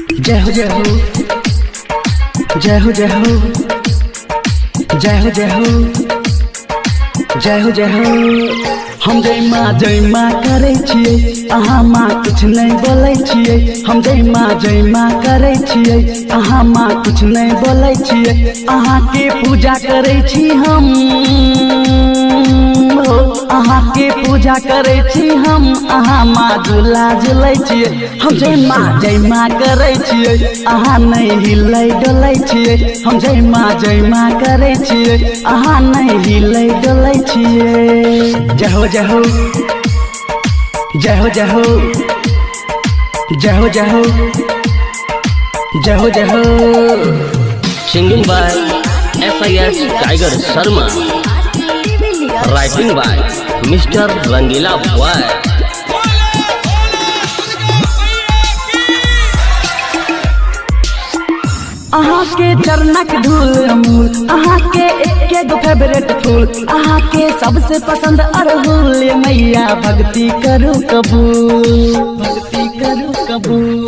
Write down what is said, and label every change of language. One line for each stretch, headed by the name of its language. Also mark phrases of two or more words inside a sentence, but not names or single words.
Maithili: जय हो जय हो जय हो जय हो जय हो जय हो जय हो जय हो। हम जय माँ करे छियै, अहाँ माँ कुछ नहीं बोले छियै। हम जय माँ करे छियै, अहाँ माँ कुछ नहीं बोले छियै। अहाँ के पूजा करे छी हम, अहाँ के पूजा करे छी हम। अहाँ माँ झूला झूले छियै। हम जय माँ करे छियै, अहाँ नहीं हिलै डोले छियै। हम जय माँ करे छियै, अहाँ नहीं हिलै डोले छियै। जय हो जय हो जय हो जय हो जय हो जय हो जय हो जय हो।
English: Singing by SIS Tiger Sharma, writing by Mr. Rangila Boy।
Maithili: अहाँ के चरणक धूल अमूल, अहाँ के एक गो फेवरेट फूल। अहाँ के सबसे पसंद अड़हुल, मैया भक्ति करू कबूल, भक्ति करू कबूल।